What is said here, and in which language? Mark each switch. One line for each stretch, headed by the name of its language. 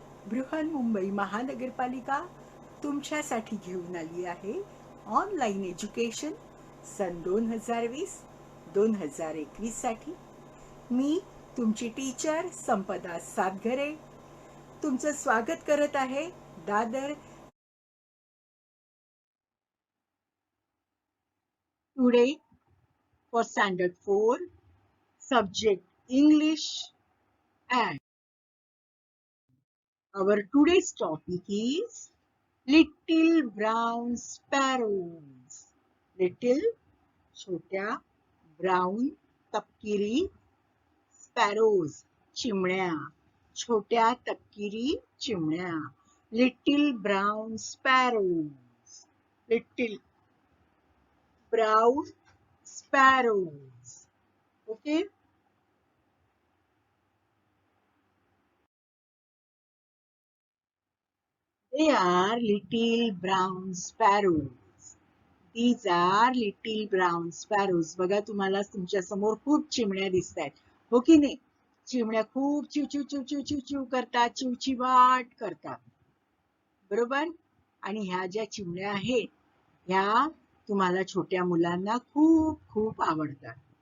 Marathi: बृहन्मुंबई महानगरपालिका तुमच्यासाठी घेऊन आली आहे ऑनलाईन एज्युकेशन सन 2020-2021 साठी. मी तुमची टीचर संपदा सातघरे तुमचं स्वागत करत आहे Dadar.
English: Today for standard 4 subject English, and our today's topic is Little Brown Sparrows.
Marathi: Little छोट्या ब्राउन तपकिरी स्पॅरोज चिमण्या, छोट्या तपकिरी चिमण्या.
English: Little brown sparrows, little brown sparrows. Okay, they are little brown sparrows. These are little brown sparrows.
Marathi: बघा, तुम्हाला तुमच्या समोर खूप चिमण्या दिसत आहेत, हो की नाही? चिमण्या खूप चिव चिव चिव चिव चिव चिव करतात, चिवचिवाट करतात, बरोबर. आणि ह्या ज्या चिमण्या आहेत ह्या तुम्हाला छोट्या मुलांना खूप खूप आवडतात.